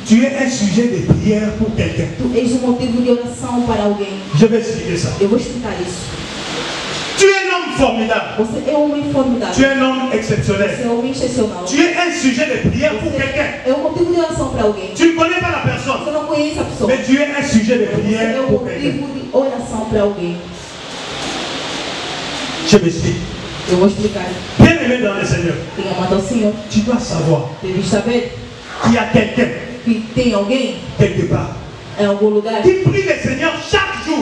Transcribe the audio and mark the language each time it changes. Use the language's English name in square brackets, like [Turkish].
[French] tu es un sujet de prière pour quelqu'un. [Portuguese] tu és um motivo de oração para alguém. [French] Je vais expliquer ça. [Portuguese] Eu vou explicar isso. [French] Tu es un homme formidable. [Portuguese] Você é um homem [French] Tu [Portuguese] formidável. [French] es un homme [Portuguese] Você [French] exceptionnel. [Portuguese] é um homem excepcional. [French] Tu es un sujet de prière pour quelqu'un. [Portuguese] É um motivo de oração para alguém. [French] Tu ne connais pas la personne, [Portuguese] Você não conhece a pessoa. [French] mais tu es un sujet de [Portuguese] Você [French] prière [Portuguese] é um [French] pour quelqu'un. [Portuguese] motivo de oração para alguém. [French] Je m'explique. [Portuguese] Eu vou explicar. [French] Bien aimé dans le Seigneur, [Portuguese] Tem amado ao Senhor. [French] tu dois savoir [Portuguese] Deves saber [French] qu'il y a quelqu'un [Portuguese] que tem alguém [French] quelque part [Portuguese] em algum lugar [French] qui prie le Seigneur chaque jour